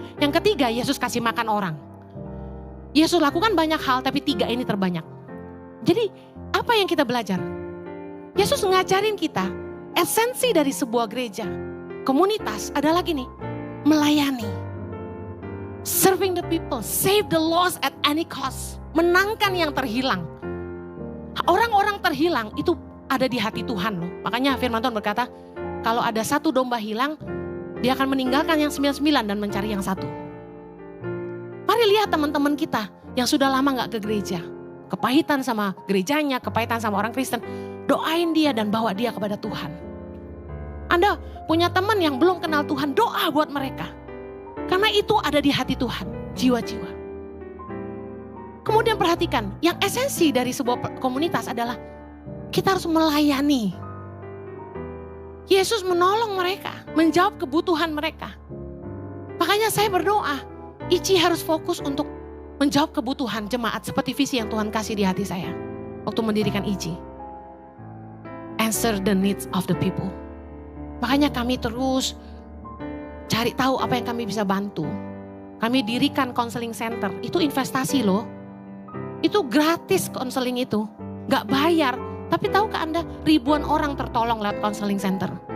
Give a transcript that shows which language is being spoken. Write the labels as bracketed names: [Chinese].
[Indonesian] Yang ketiga, Yesus kasih makan orang. Yesus lakukan banyak hal tapi 3 ini terbanyak. Jadi apa yang kita belajar? Yesus ngajarin kita esensi dari sebuah gereja, komunitas adalah gini, melayani. [English] Serving the people, save the lost at any cost. [Indonesian] Menangkan yang terhilang. Orang-orang terhilang itu ada di hati Tuhan loh. Makanya firman Tuhan berkata, kalau ada 1 domba hilang, dia akan meninggalkan yang 99 dan mencari yang 1. Mari lihat teman-teman kita yang sudah lama gak ke gereja. Kepahitan sama gerejanya, kepahitan sama orang Kristen. Doain dia dan bawa dia kepada Tuhan. Anda punya teman yang belum kenal Tuhan, doa buat mereka. Karena itu ada di hati Tuhan, jiwa-jiwa. Kemudian perhatikan, yang esensi dari sebuah komunitas adalah kita harus melayani. Yesus menolong mereka, menjawab kebutuhan mereka. Makanya saya berdoa, Ici harus fokus untuk menjawab kebutuhan jemaat seperti visi yang Tuhan kasih di hati saya waktu mendirikan ICI. [English] Answer the needs of the people. [Indonesian] Makanya kami terus cari tahu apa yang kami bisa bantu. Kami dirikan counseling center, itu investasi loh. Itu gratis counseling itu, gak bayar. Tapi tahukah Anda, ribuan orang tertolong lewat counseling center.